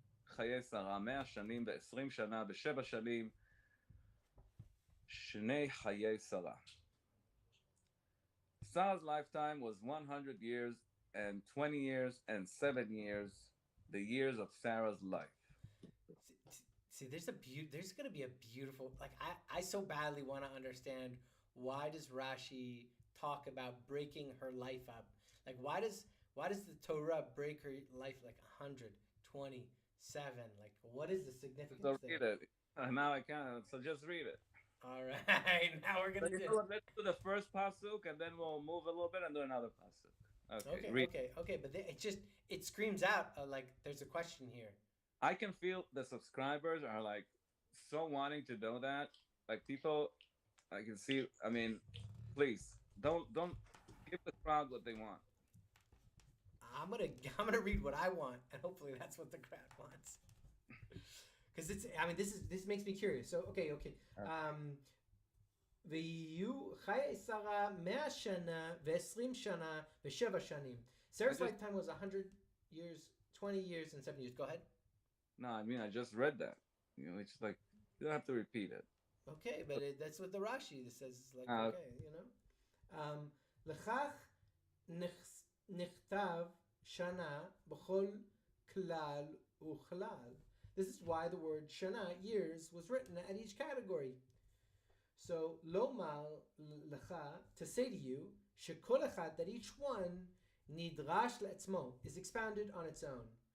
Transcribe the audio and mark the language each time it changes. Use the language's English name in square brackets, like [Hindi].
[Hebrew] חיי שרה 100 שנים ו20 שנה ב7 שנים, שני חיי שרה. [English] Sarah's lifetime was 100 years and 20 years and 7 years, the years of Sarah's life. See, there's going to be a beautiful, like, I so badly want to understand, why does Rashi talk about breaking her life up? Like, why does the Torah break her life like 127? Like, what is the significance So there? read it. Now I can. So just read it. All right. Now we're going to do it. Let's do the first pasuk, and then we'll move a little bit and do another pasuk. Okay. But it screams out like there's a question here. I can feel the subscribers are like so wanting to know that. Like people, I can see. I mean, please don't give the crowd what they want. I'm gonna read what I want, and hopefully that's what the crowd wants. Because this makes me curious. So okay. [Hebrew] ויהיו חיי שרה 100 שנה ו20 שנה ו7 שנים. [English] Sarah's lifetime was 100 years, 20 years, and 7 years. Go ahead. No, I mean I just read that. You know, it's like you don't have to repeat it. Okay, but that's what the Rashi says. It's like okay, you know. [Hebrew] לכך נכתב שנה בכל כלל וכלל. [English] This is why the word shana, years, was written at each category. So, [Hebrew] lomar lecha, [English] to say to you, [Hebrew] shekol echad, [English] that each one, [Hebrew] nidrash le'etzmo, [English] is expounded on its own.